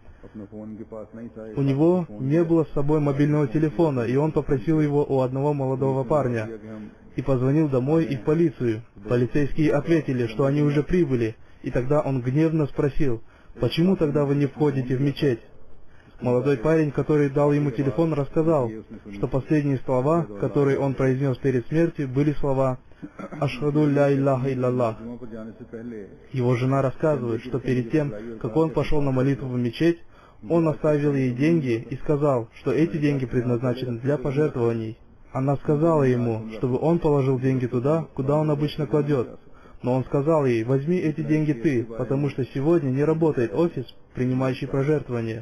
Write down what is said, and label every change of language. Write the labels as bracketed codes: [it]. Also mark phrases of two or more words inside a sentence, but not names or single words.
[ru] У него не было с собой мобильного телефона, и он попросил его у одного молодого парня и позвонил домой и в полицию. Полицейские ответили, что они уже прибыли, и тогда он гневно спросил: «Почему тогда вы не входите в мечеть?» Молодой парень, который дал ему телефон, рассказал, что последние слова, которые он произнес перед смертью, были слова [ar] «أشهد أن لا إله إلا الله». [ru] Его жена рассказывает, что перед тем, как он пошел на молитву в мечеть, он оставил ей деньги и сказал, что эти деньги предназначены для пожертвований. Она сказала ему, чтобы он положил деньги туда, куда он обычно кладет. Но он сказал ей: «Возьми эти деньги ты, потому что сегодня не работает офис, принимающий пожертвования».